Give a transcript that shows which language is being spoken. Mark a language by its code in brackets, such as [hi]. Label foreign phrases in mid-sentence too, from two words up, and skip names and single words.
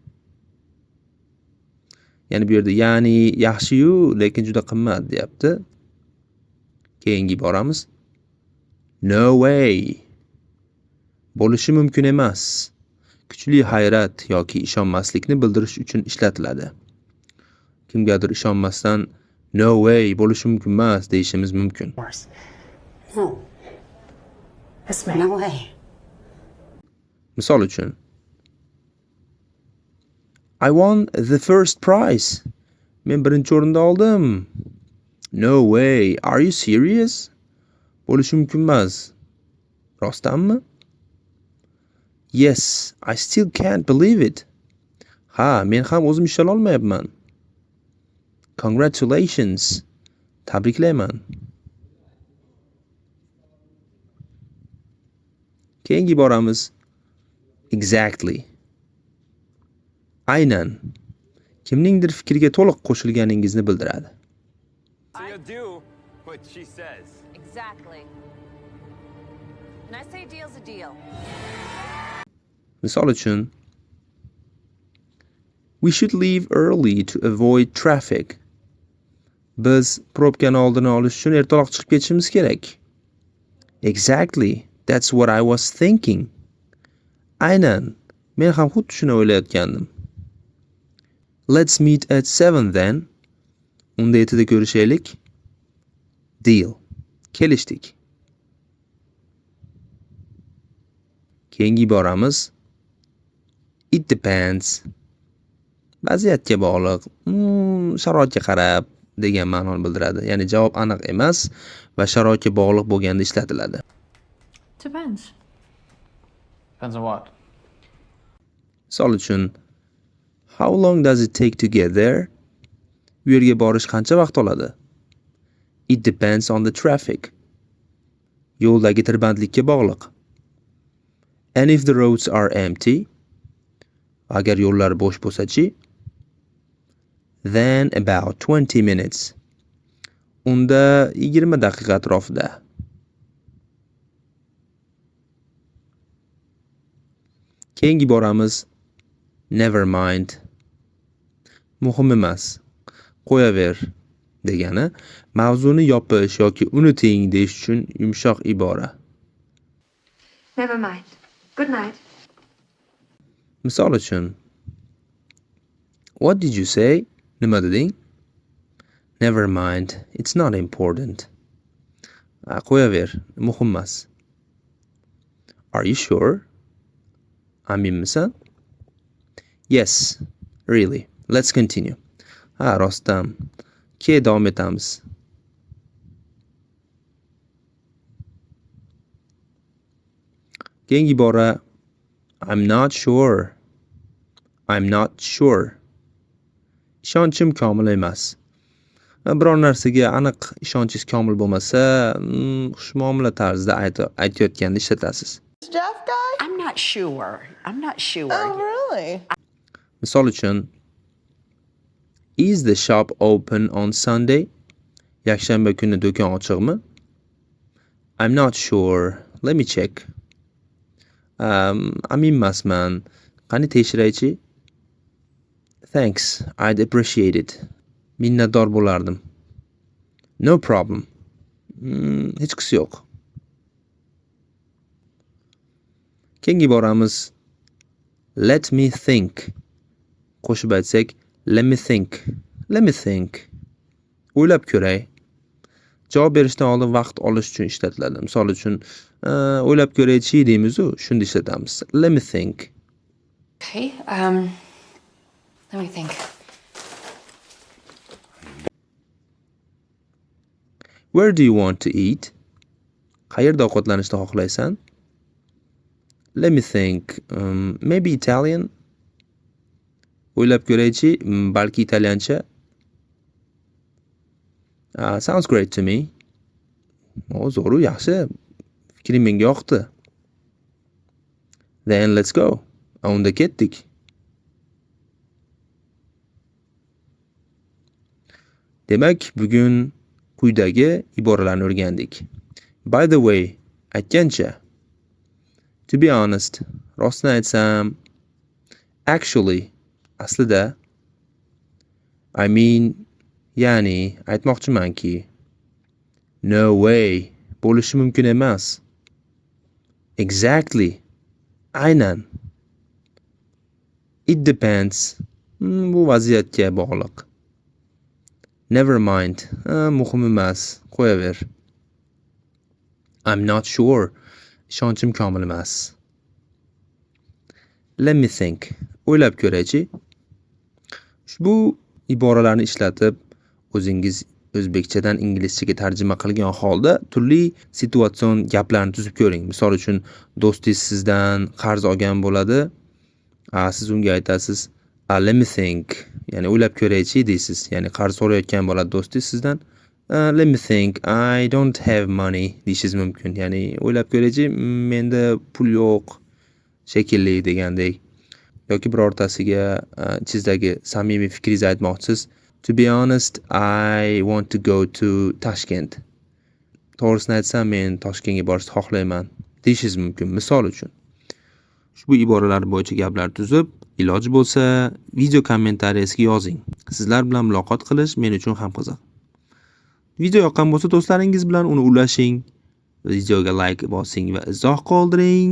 [uz] Ya'ni bu yerda ya'ni yaxshi-yu, lekin juda qimmat deyapti. Keyingi boramiz. [en] No way. [uz] Bo'lishi mumkin emas. Kuchli hayrat yoki ishonmaslikni bildirish uchun ishlatiladi. Kimgadir ishonmasdan [en] no way [uz] bo'lishi mumkin emas deyishimiz mumkin. [en] No. This way. No way. [uz] Misol uchun [en] I won the first prize. [uz] Men birinchi o'rinda oldim. [en] No way. Are you serious? [uz] Bo'lishi mumkin emas. Rostdanmi? [en] Yes, I still can't believe it. [uz] Ha, men ham o'zim ishona olmayapman. [en] Congratulations. Tabriklayman. [uz] Keyingi boramiz. [en] Exactly. Aynan. [uz] Kimningdir fikriga to'liq qo'shilganingizni bildiradi. [en] So you do what she says. Exactly. And I say deal's a deal. [uz] Misol uchun [en] We should leave early to avoid traffic. [uz] Biz probkani oldini olish uchun ertaroq chiqib ketishimiz kerak. [en] Exactly. That's what I was thinking. [uz] Aynan. Men ham xuddi shuni o'ylayotgandim. [en] Let's meet at 7 then. [uz] Unda 7da ko'rishaylik. Deal. Kelishdik. Keyingi iboramiz [en] it depends. [uz] Vaziyatga bog'liq, sharoitga qarab degan ma'noni bildiradi. Ya'ni javob aniq emas va sharoitga bog'liq bo'lganda ishlatiladi. [en] Depends. Depends on what? [uz] Misol uchun, [en] how long does it take to get there? [uz] Bu yerga borish qancha vaqt oladi? [en] It depends on the traffic. [uz] Yo'ldagi tirbandlikka bog'liq. [en] And if the roads are empty, [uz] agar yo'llar bo'sh bo'lsa-chi, [en] then about 20 minutes. [uz] Unda 20 daqiqa atrofida. Keyingi boramiz [en] never mind. [uz] Muhim emas. Qo'yaver degani mavzuni yopish yoki unuting deyish uchun yumshoq ibora. [en] Never mind. Good night. [uz] Misol uchun, [en] what did you say? [uz] Nima deding? [en] Never mind. It's not important. [uz] Qo'yaver, muhim emas. [en] Are you sure? Aminmisan? Yes, really. Let's continue. [uz] Rostdan. Keyin davom etamiz. Keyingi ibora [en] I'm not sure. I'm not sure. [uz] Ishonchim komil emas. Biror narsaga aniq ishonchingiz komil bo'lmasa, xushmuomala tarzda aytayotganda ishlatasiz. [en] Jeff guy? I'm not sure. I'm not sure. Oh, really? [uz] Misol uchun, [en] is the shop open on Sunday? [uz] Yakshanba kuni do'kon ochiqmi? [en] I'm not sure. Let me check. [uz] Amin emasman. Qani tekshiraychi? [en] Thanks. I'd appreciate it. [uz] Minnatdor bo'lardim. [en] No problem. [uz] Hech qisi yo'q. Keyingi boramiz [en] let me think. [uz] Qo'shib aytsak [en] let me think. Let me think. [uz] O'ylab ko'ray. Javob berishdan oldin vaqt olish uchun ishlatiladi. Misol uchun, o'ylab ko'raychi deymiz-ku, shunda ishlatamiz. [en] Let me think. Okay, let me think. Where do you want to eat? [uz] Qayerda ovqatlanishni xohlaysan? [en] Let me think. Maybe Italian? [uz] O'ylab ko'raychi, balki italyancha. [en] Sounds great to me. [uz] Zo'ru, yaxshi. Fikring menga yoqdi. [en] Then let's go. [uz] Unda ketdik. Demak, bugun quyidagi iboralarni o'rgandik. [en] By the way, aytgancha. To be honest, [uz] rostini aytsam, [en] actually, aslida, I mean, [uz] ya'ni aytmoqchimanki, [en] no way, [uz] bo'lishi mumkin emas. [en] Exactly, aynan. It depends, [uz] bu vaziyatga bog'liq. [en] Never mind, [uz] muhim emas, qo'yaver. [en] I'm not sure, [uz] ishonchim komil emas. [en] Let me think, [uz] o'ylab ko'raychi. Ushbu iboralarni ishlatib, o'zingiz o'zbekchadan inglizchaga tarjima qilgan holda turli situatsion gaplarni tuzib ko'ring. Misol uchun, do'stingiz sizdan qarz olgan bo'ladi. Siz unga aytasiz, [en] let me think, [uz] ya'ni o'ylab ko'raychi deysiz. Ya'ni qarz so'rayotgan bo'ladi do'stingiz sizdan. [en] Let me think, I don't have money [uz] deyishingiz mumkin. Ya'ni o'ylab ko'raychi, menda pul yo'q shekilli degandek. Yoki birortasiga ichingizdagi samimiy fikringizni aytmoqchisiz. [en] To be honest, I want to go to Tashkent. [uz] To'g'risini aytsam, men Toshkentga borishni xohlayman deyishingiz mumkin. Misol uchun. Ushbu iboralar bo'yicha gaplar tuzib, iloji bo'lsa, video kommentariyasiga yozing. Sizlar bilan muloqot qilish men uchun ham qiziq. Video yoqqan bo'lsa do'stlaringiz bilan uni ulashing. Videoga like bosing va izoh qoldiring.